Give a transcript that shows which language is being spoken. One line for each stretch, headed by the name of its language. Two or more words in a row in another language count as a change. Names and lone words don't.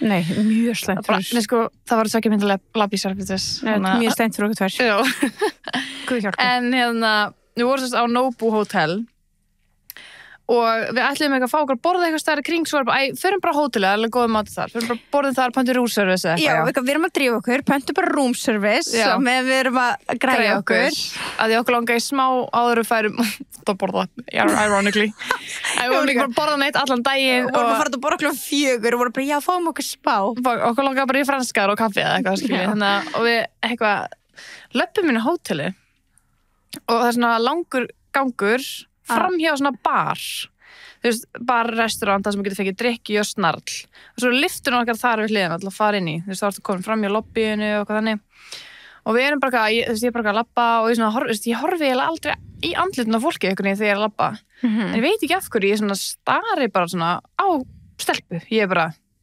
Icelandic: Nei, mjög slæmt fyrir. Nei, sko, það var 2 mynda labb í Celebrities. Mjög slæmt fyrir okkur tvær. Já. Guð hjálpi. En við vorum á Nobu Hotel og við ætluðum ekki að fá okkur að borða eitthvað stærri kring svo förum bara á hótelið, alveg góðum mat þar förum bara borðum þar, pöntu
English: room service
Icelandic: eða eitthvað. Já, við erum að drífa okkur, pöntu bara
English: room service
Icelandic: og við erum að græja okkur að því okkur langaði smá áður við færum að borða, ironically við vorum ekki bara að borða neitt allan daginn og vorum að fara að borða klukkan 4 og vorum bara, já, fáum okkur spá okkur langaði bara í franskar og kaffi eða eitthvað og við eitthvað löpum inn á hóteli og það er svona langur gangur framhjá svona bar þú veist, bar-restaurant það sem getur fengið drykki og snarl og svo lyftur okkar þar við hliðina til að fara inn í þú veist, þá ertu komin framhjá lobbyinu og hvað þannig og við erum bara ég er bara að labba og ég horfi eiginlega aldrei í andlitun á fólki einhvern veginn þegar ég er að labba en ég veit ekki af hverju, ég svona stari bara svona á stelpu, ég er bara